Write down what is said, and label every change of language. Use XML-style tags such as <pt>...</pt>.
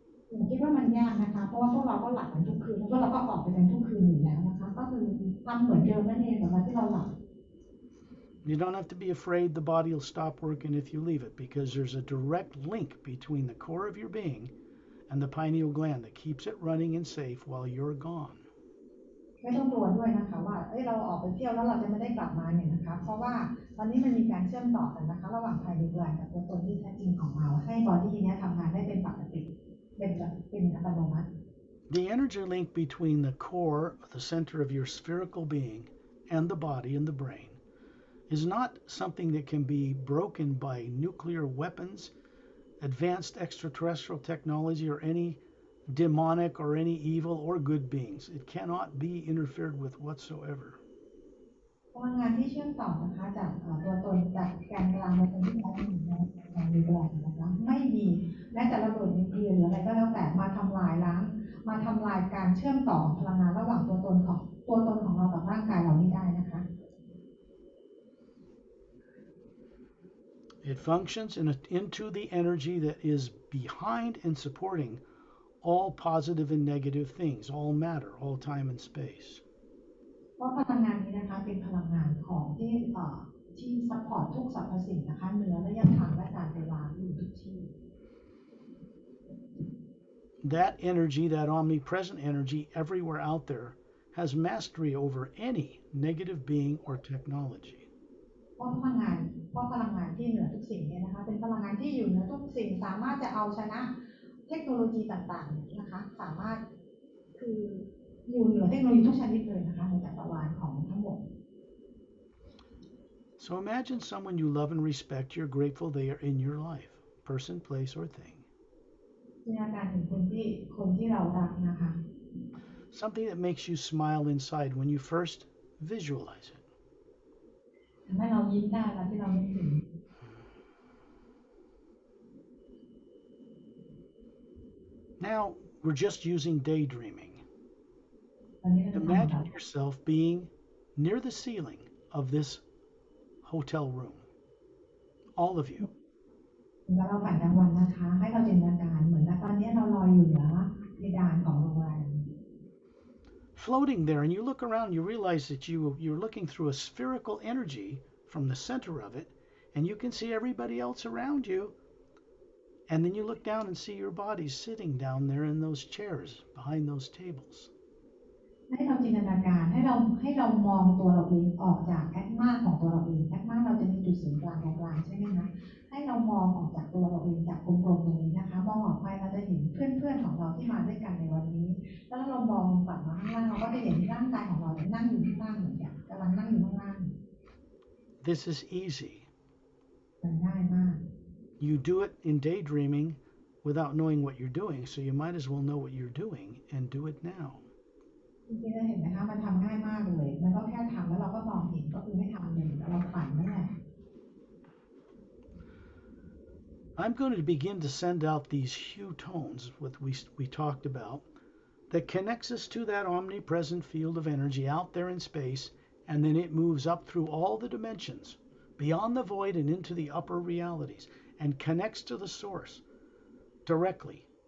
<th>ผมคิดว่ามันยากนะคะเพราะว่าพวกเราก็หลับกันทุกคืนแล้วก็เราก็ออกไปกันทุกคืนอยู่แล้วนะคะก็คือทำเหมือนเดิมนั่นเองแต่ว่าที่เราหลับ</th> <en>You don't have to be afraid the body will stop working if you leave it because there's a direct link between the core of your being and the pineal gland that keeps it running and safe while you're gone.</en> <th>ไม่ต้องกลัวด้วยนะคะว่าเราออกไปเที่ยวแล้วเราจะไม่ได้กลับมาเนี่ยนะคะเพราะว่าตอนนี้มันมีการเชื่อมต่อกันนะคะระหว่างภายในกลางกับตัวตนที่แท้จริงของเราให้บอดี้นี้ทำงานได้เป็นปกติเป็นอัตโนมัติ</th> <en>The energy link between the core, the center of your spherical being, and the body and the brain is not something that can be broken by nuclear weapons, advanced extraterrestrial technology, or any demonic or any evil or good beings. It cannot be interfered with whatsoever.</en> <th>พลังงานที่เชื่อมต่อนะคะจากตัวตนจากแกนกลางในตรงที่แท้จริงของในแบรนด์นะคะไม่มีแม้แต่ระเบิดนิวเคลียร์หรืออะไรก็แล้วแต่มาทำลายล้างมาทำลายการเชื่อมต่อพลังงานระหว่างตัวตนของเรากับร่างกายเราไม่ได้นะคะ</th> <en>It functions into the energy that is behind and supporting all positive and negative things, all matter, all time and space.</en> <th>เพราะพลังงานนี้นะคะเป็นพลังงานของที่ซัพพอร์ตทุกสรรพสิ่งนะคะเหนือระยะทางและการเวลาอยู่ทุกที่</th> <en>That energy, that omnipresent energy everywhere out there, has mastery over any negative being or technology.</en> <th>เพราะพลังงานที่เหนือทุกสิ่งเนี่ยนะคะเป็นพลังงานที่อยู่เหนือทุกสิ่งสามารถจะเอาชนะเทคโนโลยีต่างๆนะคะสามารถคืออยู่เหนือเทคโนโลยีทุกชนิดเลยนะคะในจักรวาลของทั้งหมด</th> <en>So imagine someone you love and respect, you're grateful they are in your life, person, place, or thing.</en> <th>จินตนาการถึงคนที่เรารักนะคะ</th> <en>Something that makes you smile inside when you first visualize it.</en> <th>ทำให้เรายิ้มได้แล้วที่เรานึกถึง</th> <en>Now, we're just using daydreaming.</en> <th>ตอนนี้เราทำแบบ</th> <en>Imagine yourself being near the ceiling of this hotel room. All of you.</en> <th>แล้วเราฝันกลางวันนะคะให้เราจินตนาการเหมือนกับตอนนี้เราลอยอยู่เหนือเพดานของโรงแรม</th> <en>Floating there, and you look around, you realize that you're looking through a spherical energy from the center of it, and you can see everybody else around you. And then you look down and see your bodies sitting down there in those chairs behind those tables.</en> <th>ให้เราจินตนาการให้เรามองตัวเราเองออกจากแอตมาของตัวเราเองแอตมาเราจะมีจุดศูนย์กลางใช่ไหมคะให้เรามองออกจากตัวเราเองจากกลมๆตรงนี้นะคะมองออกไปเราจะเห็นเพื่อนๆของเราที่มาด้วยกันในวันนี้แล้วเรามองกลับมาข้างล่างเราก็จะเห็นร่างกายของเรานั่งอยู่ข้างล่างเหมือนกันกำลังนั่งอยู่ข้างล่าง</th> <en>This is easy.</en> <th>มันง่ายมาก</th> <en>You do it in daydreaming without knowing what you're doing, so you might as well know what you're doing and do it now.</en> <th>จริงๆเราเห็นไหมคะมันทำง่ายมากเลยมันก็แค่ทำแล้วเราก็มองเห็นก็คือไม่ทำเลยเราฝันนั่นแหละ</th> <en>I'm going to begin to send out these hue tones, what we talked about, that connects us to that omnipresent field of energy out there in space, and then it moves up through all the dimensions, beyond the void and into the upper realities, and connects to the source directly.</en>